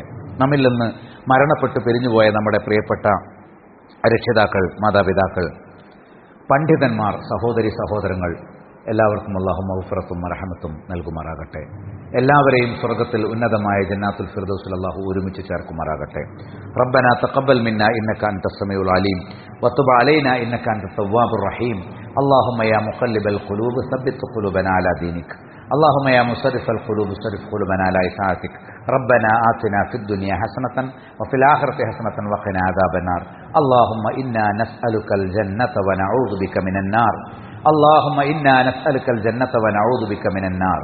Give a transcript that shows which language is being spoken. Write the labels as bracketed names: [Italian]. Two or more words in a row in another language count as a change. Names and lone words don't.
[Malayalam] നമ്മിൽ നിന്ന് മരണപ്പെട്ട് പിരിഞ്ഞുപോയ നമ്മുടെ പ്രിയപ്പെട്ട രക്ഷിതാക്കൾ, മാതാപിതാക്കൾ, പണ്ഡിതന്മാർ, സഹോദരി സഹോദരങ്ങൾ എല്ലാവർക്കും അല്ലാഹു മഗ്ഫിറത്തും മർഹമത്തും നൽകുമാറാകട്ടെ. എല്ലാവരെയും സ്വർഗ്ഗത്തിൽ ഉന്നതമായ ജന്നാത്തുൽ ഫിർദൗസിൽ അല്ലാഹു ഒരുമിച്ച് ചേർക്കുമാറാകട്ടെ. [Arabic] ربنا تقبل منا إنك أنت السميع العليم وتب علينا إنك أنت التواب الرحيم. اللهم يا مقلب القلوب ثبت قلوبنا على دينك. اللهم يا مصرف القلوب صرف قلوبنا على طاعتك. ربنا آتنا في الدنيا حسنة وفي الآخرة حسنة وقنا عذاب النار. اللهم إنا نسألك الجنة ونعوذ بك من النار. اللهم إنا نسألك الجنة ونعوذ بك من النار.